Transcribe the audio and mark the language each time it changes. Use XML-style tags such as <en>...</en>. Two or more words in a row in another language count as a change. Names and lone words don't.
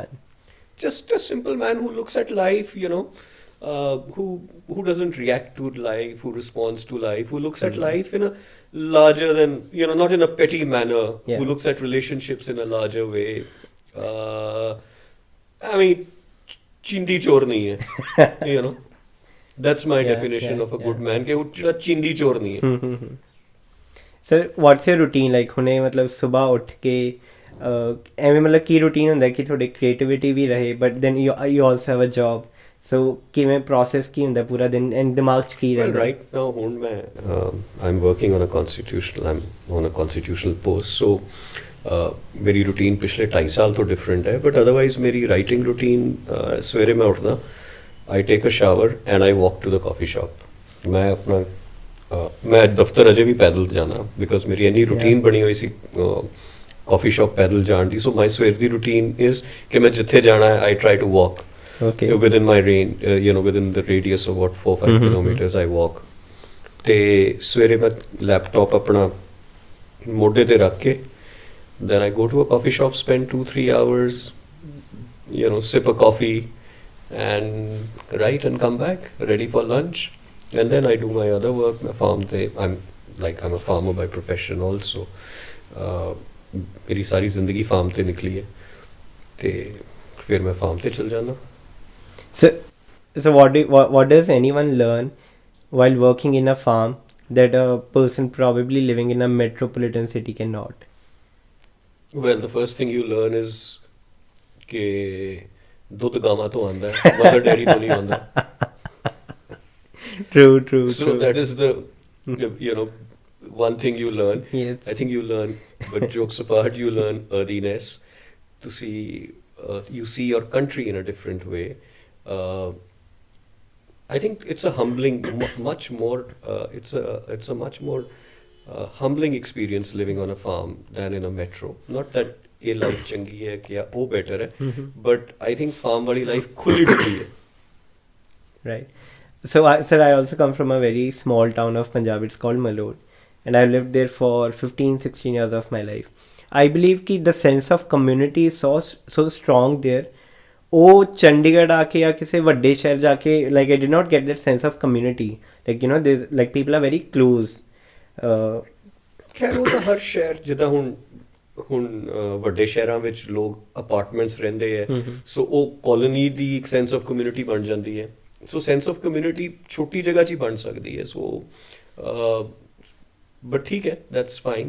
<en>Just a simple man who looks at life, who doesn't react to life, who responds to life, who looks at life in a larger than, not in a petty manner, Yeah. who looks at relationships in a larger way. I mean,</en> <hi>चिंदी चोर नहीं है,</hi> <en>That's my Yeah, definition yeah, of a good yeah. man.</en> <hi>कि वो चिंदी चोर नहीं है.</hi> <en>sir what's your routine like</en> <pa>ਹੁਣੇ ਮਤਲਬ ਸੁਬਹ ਉੱਠ ਕੇ ਐਵੇਂ ਮਤਲਬ ਕੀ ਰੂਟੀਨ ਹੁੰਦਾ ਕਿ ਤੁਹਾਡੇ ਕ੍ਰੀਏਟੀਵਿਟੀ ਵੀ ਰਹੇ</pa> <en>but then you also have a job so</en> <pa>ਕਿਵੇਂ ਪ੍ਰੋਸੈਸ ਕੀ ਹੁੰਦਾ ਪੂਰਾ ਦਿਨ ਐਂਡ ਦਿਮਾਗ 'ਚ ਕੀ</pa> <en>Well,</en> <pa>ਰਹਿੰਦਾ</pa> <en>right now, I'm working on I'm on a constitutional post, so</en> <pa>ਮੇਰੀ ਰੂਟੀਨ ਪਿਛਲੇ 2.5 ਸਾਲ ਤਾਂ ਡਿਫਰੈਂਟ ਹੈ,</pa> <en>but otherwise</en> <pa>ਮੇਰੀ ਰਾਈਟਿੰਗ ਰੂਟੀਨ, ਸਵੇਰੇ ਮੈਂ ਉੱਠਣਾ,</pa> <en>I take a shower and I walk to the coffee shop.</en> <pa>ਮੈਂ ਦਫ਼ਤਰ ਅਜੇ ਵੀ ਪੈਦਲ ਜਾਣਾ, ਬਿਕੌਜ਼ ਮੇਰੀ ਇੰਨੀ ਰੂਟੀਨ ਬਣੀ ਹੋਈ ਸੀ</pa> <en>coffee shop</en> <pa>ਪੈਦਲ ਜਾਣ ਦੀ।</pa> <en>so my</en> <pa>ਸਵੇਰ ਦੀ ਰੂਟੀਨ ਇਜ਼ ਕਿ ਮੈਂ ਜਿੱਥੇ ਜਾਣਾ ਹੈ,</pa> <en>I try to walk ਓਕੇ within my range, within the radius of what 4-5 kilometers I walk.</en> <pa>ਤੇ ਸਵੇਰੇ ਮੈਂ ਲੈਪਟਾਪ ਆਪਣਾ ਮੋਢੇ ਤੇ ਰੱਖ ਕੇ</pa> <en>then I go to a coffee shop, spend 2-3 hours, sip a coffee and write and come back ready for lunch, and then I do my other work. My farm I'm a farmer by profession also.</en> <pa>ਮੇਰੀ ਸਾਰੀ ਜ਼ਿੰਦਗੀ ਫਾਰਮ ਤੇ ਨਿਕਲੀ ਹੈ। ਤੇ ਫਿਰ ਮੈਂ ਫਾਰਮ ਤੇ ਚਲ ਜਾਂਦਾ.</pa> <en>So what does anyone learn while working in a farm that a person probably living in a metropolitan city cannot? Well, the first thing you learn is</en> <pa>ਕਿ ਦੁੱਧ ਗਾਵਾਂ ਤੋਂ ਆਉਂਦਾ ਹੈ, ਮਦਰ ਡੈਰੀ ਤੋਂ ਨਹੀਂ ਆਉਂਦਾ.</pa> <en>True. So that is the, one thing you learn. Yes. I think you learn, but jokes apart, you learn earthiness. To see, you see your country in a different way. I think it's a humbling, much more. It's a much more humbling experience living on a farm than in a metro. Not that</en> <pa>ਇਹ ਲਾਈਫ ਚੰਗੀ ਹੈ ਕਿ ਉਹ ਬੇਟਰ ਹੈ,</pa> <en>but I think farm</en> <pa>ਵਾਲੀ ਲਾਈਫ ਖੁੱਲ੍ਹੀ ਡੁੱਲ੍ਹੀ ਹੈ.</pa> <en>Right. So I also come from a very small town of Punjab. It's called Malod, and I lived there for 15-16 years of my life. I believe कि the sense of community is so strong there.</en> <pa>ਉਹ ਚੰਡੀਗੜ੍ਹ ਆ ਕੇ ਜਾਂ ਕਿਸੇ ਵੱਡੇ ਸ਼ਹਿਰ ਜਾ ਕੇ</pa> <en>like I did not get that sense of community. Like like people are very close.</en> <pa>ਖੈਰ ਉਹ ਤਾਂ ਹਰ ਸ਼ਹਿਰ ਜਿੱਦਾਂ ਹੁਣ ਵੱਡੇ ਸ਼ਹਿਰਾਂ ਵਿੱਚ ਲੋਕ ਅਪਾਰਟਮੈਂਟਸ ਰਹਿੰਦੇ ਹੈ, ਸੋ ਉਹ ਕਾਲੋਨੀ ਦੀ ਇੱਕ</pa> <en>sense of community</en> <pa>ਬਣ ਜਾਂਦੀ ਹੈ. ਸੋ</pa> <en>sense of community</en> <pa>ਛੋਟੀ ਜਗ੍ਹਾ 'ਚ ਹੀ ਬਣ ਸਕਦੀ ਹੈ.</pa> <en>so but</en> <pa>ਠੀਕ ਹੈ,</pa> <en>that's fine.</en>